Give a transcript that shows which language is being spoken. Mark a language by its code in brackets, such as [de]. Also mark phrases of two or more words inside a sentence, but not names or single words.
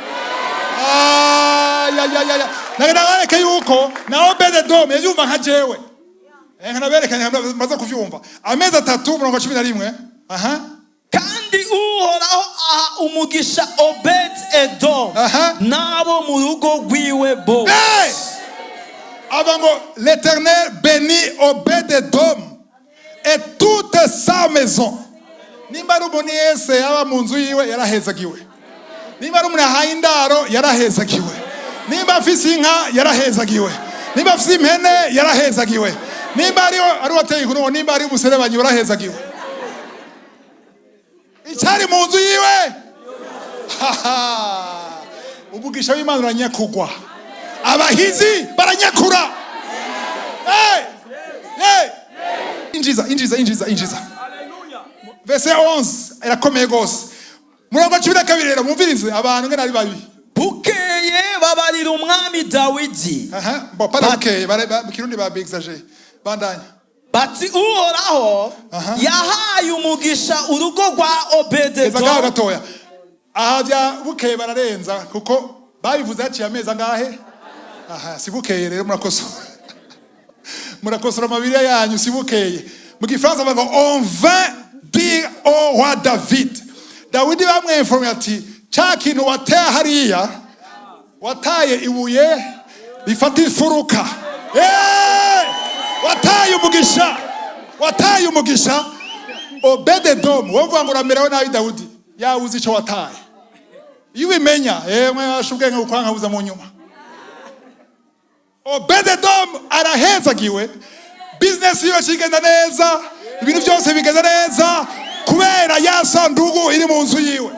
[rn] Nagereka yuko na Obed-Edom yumva nka jewe. Nkanaberekanye maze kuvyumva. Amezi 3:11. Kandi uhoraho aha umugisha Obed-Edom nabo mu rugo rwiwe bose. [fr] Avant l'Éternel bénit Obed-Edom et toute sa maison. [rn] Nimba ari umuntu yese yaba mu nzu yiwe yarahezagiwe. Nimba ari umuntu ahaye indaro yarahezagiwe. Nimba afise inka yarahezagiwe. Nimba afise impene yarahezagiwe. Nimba ari wateye inkuru, nimba ari umuserebanyi yarahezagiwe. Icyari mu nzu yiwe umugisha w'Imana uranyakugwa. Abahizi baranyakura. Injiza. Verset 11 irakomeye gose. Murongo 12 rero mumvirize abantu ngene ari babi. Bukeye babarira umwami Dawidi. [fr] Bon pas [rn] bukeye Kirundi ba exagere. Bandanya. Bati uhoraho yahaye umugisha urugo rwa Obed-Edom. Gatoya. Bya bukeye bararenza kuko babivuze haciye amezi angahe? Sibukeye rero murakosora amabiri yanyu sibukeye. Mu Gifaransa bavuga [fr] on vint dire au roi David. [rn] Dawidi bamwinforme ati cya kintu wateye hariya wataye ibuye rifata ifuruka. Wataye umugisha Obed-Edom. Wovuga ngo uramerewe nabi Dawidi yawuzi ico wataye. Iyo ubimenya mwe ashubwenge ukwanka buza mu nyuma. Obed-Edom arahezagiwe, business yiwe kigenda neza, ibintu byose bigenda neza kubera ya sandugu iri mu nzu yiwe.